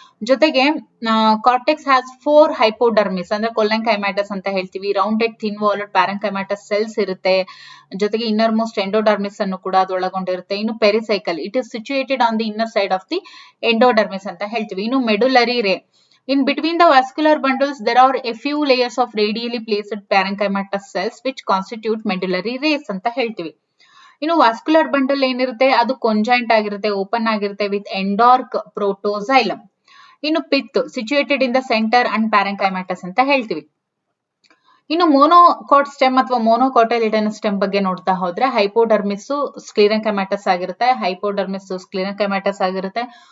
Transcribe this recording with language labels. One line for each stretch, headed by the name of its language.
Kannada: ಜೊತೆಗೆ cortex has 4 hypodermis ಅಂದ್ರೆ ಕೊಲ್ಲಂಕೈಮ್ಯಾಟಸ್ ಅಂತ ಹೇಳ್ತೀವಿ.
English: rounded thin walled parenchymatous cells
Kannada: ಇರುತ್ತೆ. ಜೊತೆಗೆ ಇನ್ನರ್ ಮೋಸ್ಟ್ ಎಂಡೋಡರ್ಮಿಸ್ ಅನ್ನು ಕೂಡ ಅದು ಒಳಗೊಂಡಿರುತ್ತೆ.
English: ಇನ್ನು pericycle it is situated on the inner side of the endodermis
Kannada: ಅಂತ ಹೇಳ್ತೀವಿ. ಇನ್ನು ಮೆಡುಲರಿ ರೇ.
English: In between the vascular bundles, there are a few layers of radially placed parenchymatous cells which constitute medullary rays
Kannada: ಅಂತ ಹೇಳ್ತೀವಿ. ಇನ್ನು vascular bundle ಏನಿರುತ್ತೆ ಅದು conjoint ಆಗಿರುತ್ತೆ, ಓಪನ್ ಆಗಿರುತ್ತೆ
English: With endarch protoxylem. ಇನ್ನು pith situated in the centre and parenchymatous
Kannada: ಅಂತ ಹೇಳ್ತೀವಿ. ಇನ್ನು ಮೊನೋಕಾಟ್ ಸ್ಟೆಮ್ ಅಥವಾ ಮೊನೋಕಾಟೈಲಿಡನಸ್ ಸ್ಟೆಮ್ ಬಗ್ಗೆ ನೋಡ್ತಾ ಹೋದ್ರೆ ಹೈಪೋಡರ್ಮಿಸ್ ಸ್ಕ್ಲಿರೆನ್ಕೈಮ್ಯಾಟಸ್ ಆಗಿರುತ್ತೆ, ಹೈಪೋಡರ್ಮಿಸ್ ಸ್ಕ್ಲಿರೆನ್ಕೈಮ್ಯಾಟಸ್ ಆಗಿರುತ್ತೆ.